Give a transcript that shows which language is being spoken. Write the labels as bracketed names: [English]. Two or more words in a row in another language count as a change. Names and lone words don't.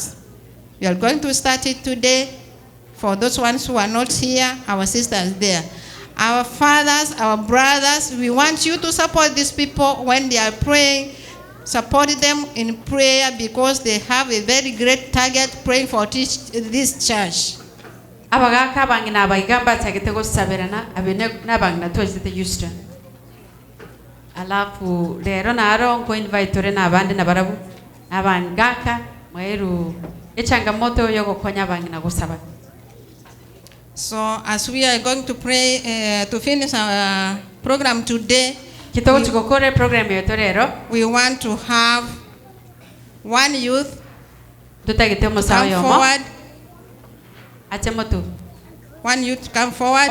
[English] We are going to start it today. For those ones who are not here, our sisters there. Our fathers, our brothers, we want you to support these people when they are praying. Support them in prayer because they have a very great target praying for this church. [Gusii] Abagaka bangina abaigamba tagitego saberana abene nabangina twezite Houston. Alafu lero naro nko invite na abandi nabarabu abangaka mweru echangamoto yo gukonya bangina gusaba. [English] So as we are going to pray to finish our program today, we want to have one youth come forward. One youth come forward.